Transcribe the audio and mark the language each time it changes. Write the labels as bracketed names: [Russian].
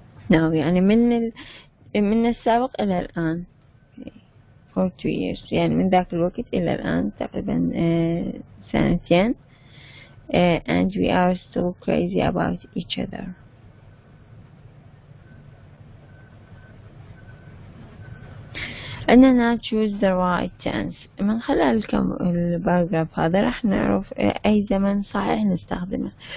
[Arabic] now يعني من السابق إلى الآن [English] for 2 years، [Arabic] يعني من ذاك الوقت إلى الآن تقريبا سنتين. [English] and we are still crazy about each other. [Arabic] أننا [English] choose the right tense. [Arabic] من خلال الباراجراف هذا راح نعرف أي زمن صحيح نستخدمه.